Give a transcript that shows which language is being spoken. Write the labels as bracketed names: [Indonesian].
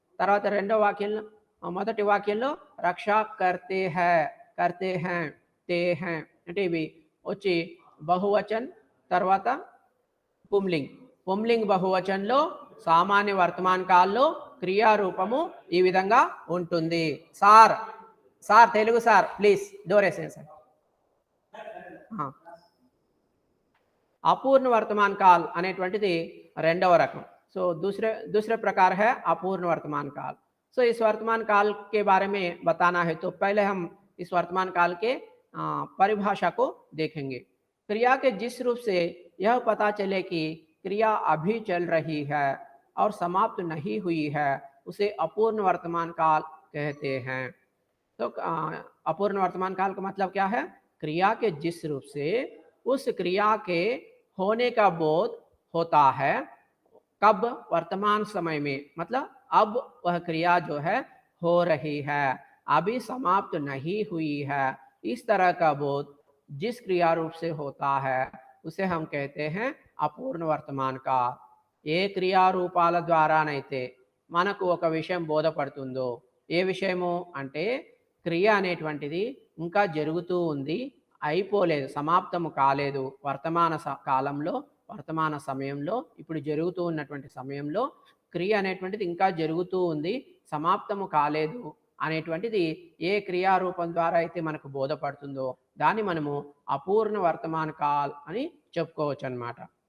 [Telugu] తర్వాత మొదటి వాక్యంలో రక్షా కర్తే హై, తే హై అంటే ఇవి వచ్చి బహువచన్, తర్వాత పుంలింగ్ బహువచన్లో సామాన్య వర్తమాన కాల్లో క్రియారూపము ఈ విధంగా ఉంటుంది. Sir Telugu sir please door వేసేయండి సార్. अपूर्ण वर्तमान काल అనేటువంటిది రెండవ రకం. [Hindi] सो दूसरे प्रकार है अपूर्ण वर्तमान काल. सो इस वर्तमान काल के बारे में बताना है तो पहले हम इस वर्तमान काल के परिभाषा को देखेंगे. क्रिया के जिस रूप से यह पता चले कि क्रिया अभी चल रही है और समाप्त नहीं हुई है, उसे अपूर्ण वर्तमान काल कहते हैं. तो अपूर्ण वर्तमान काल का मतलब क्या है? क्रिया के जिस रूप से उस क्रिया के होने का बोध होता है, कब? वर्तमान समय में, मतलब अब वह क्रिया जो है हो रही है, अभी समाप्त नहीं हुई है. इस तरह का बोध जिस क्रिया रूप से होता है उसे हम कहते हैं अपूर्ण वर्तमान काल. [Telugu] ఏ క్రియారూపాల ద్వారానైతే మనకు ఒక విషయం బోధపడుతుందో, ఏ విషయము అంటే క్రియ అనేటువంటిది ఇంకా జరుగుతూ ఉంది, అయిపోలేదు, సమాప్తము కాలేదు, వర్తమాన సమయంలో ఇప్పుడు జరుగుతూ ఉన్నటువంటి సమయంలో క్రియ అనేటువంటిది ఇంకా జరుగుతూ ఉంది, సమాప్తము కాలేదు అనేటువంటిది ఏ క్రియారూపం ద్వారా అయితే మనకు బోధపడుతుందో దాన్ని మనము అపూర్ణ వర్తమాన కాల్ అని చెప్పుకోవచ్చు అన్నమాట.